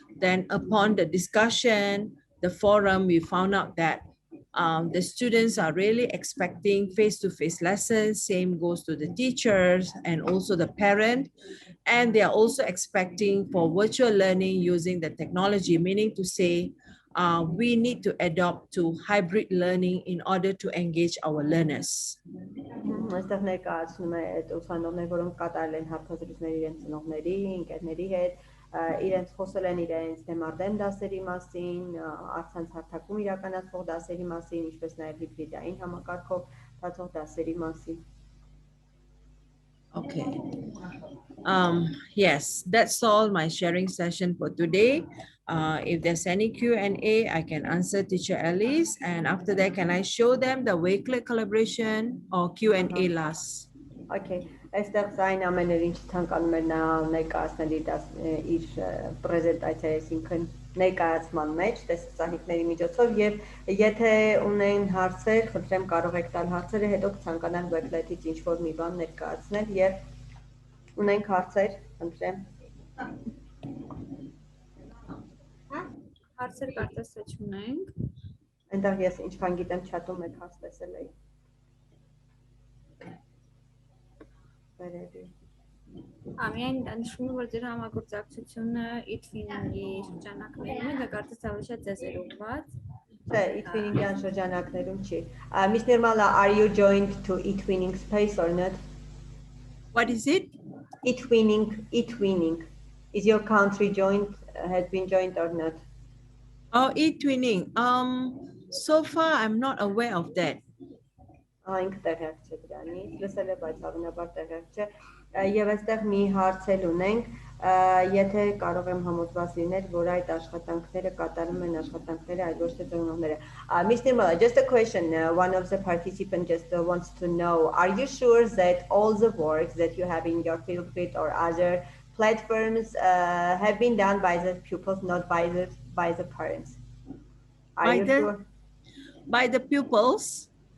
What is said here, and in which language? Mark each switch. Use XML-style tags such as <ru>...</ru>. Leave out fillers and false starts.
<en>Then upon the discussion, the forum, we found out that the students are really expecting face-to-face lessons. Same goes to the teachers and also the parent. And they are also expecting for virtual learning using the technology, meaning to say, we need to adopt to hybrid learning in order to engage our learners.</en> <hy>Այստեղ ներկայացնում է այդ ուսանողներ, որոնք կատարել են հարցազրույցներ իրենց ծնողների, ընկերների հետ, իրենց խոսել են իրենց դեմարդեմ դասերի մասին, առցանց հարթակում իրականացվող դասերի մասին, ինչպես նաև հիբրիդային համակարգով բացող դասերի մասին։</hy> <en>Okay. Yes, that's all my sharing session for today. If there's any Q&A, I can answer Teacher Alice. And after that, can I show them the Wakelet collaboration or Q&A last? Okay.</en> <hy>Այստեղ այն ամենը ինչ ցանկանում էր նա ներկայացնել իր պրեզենտացիայի, այսինքն ներկայացման մեջ տեսանյութերի միջոցով, եւ եթե ունեն հարցեր, խնդրեմ կարող եք տալ հարցերը, հետո կցանկանան Wakelet-ից ինչ-որ մի բան ներկայացնել եւ ունենք հարցեր, խնդրեմ։ Հարցեր կարծես թե չունենք։ Այնտեղ ես ինչքան գիտեմ chat-ում եք հարց տեսել էի։ Ամեն նշում որ ձեր համագործակցությունը e-twinning-ի շրջանակներում է, դա կարծես ավելի շատ ձեզ էր ուղղված։ Չէ, e-twinning-յան շրջանակներում չի։</hy> <en>Miss Nirmala, are you joined to e-twinning space or not? What is it? E-twinning. Is your country joined, has been joined or not? Oh, e-twinning. So far, I'm not aware of that.</en> <hy>Ինքը տեղյակ չէ դրանից, լսել է, բայց հավանաբար տեղյակ չէ։ Եվ այստեղ մի հարց էլ ունենք, եթե կարող եմ համոզված լինել, որ այդ աշխատանքները կատարում են աշխատանքները, այլ ոչ թե ծնողները։</hy> <en>Miss Nirmala, just a question. One of the participants just wants to know, are you sure that all the works that you have in your field kit or other platforms have been done by the pupils, not by the parents? Are you sure? By the pupils?</en>